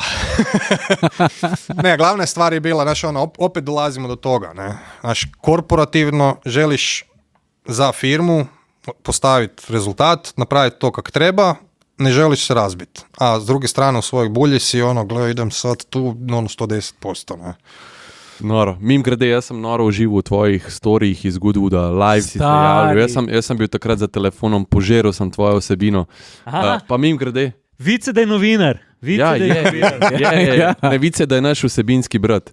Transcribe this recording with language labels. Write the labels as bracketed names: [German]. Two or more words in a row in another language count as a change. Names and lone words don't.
[Croatian] Ne, glavna stvar je bila, znaš, opet dolazimo do toga. Ne? Znaš, korporativno želiš za firmu postaviti rezultat, napraviti to kak treba, ne želiš se razbiti. A s druge strane u svojoj bulji si gledaj, idem sad tu 110%. Ne? [Slovenian] Noro. Mim grede, jaz sem noro užival v tvojih storijih iz Goodwooda, live si se javljal. Jaz sem bil takrat za telefonom, požeral sem tvojo vsebino. Pa mim grede. Vice, da je novinar. Ne, vice, da je naš vsebinski brat.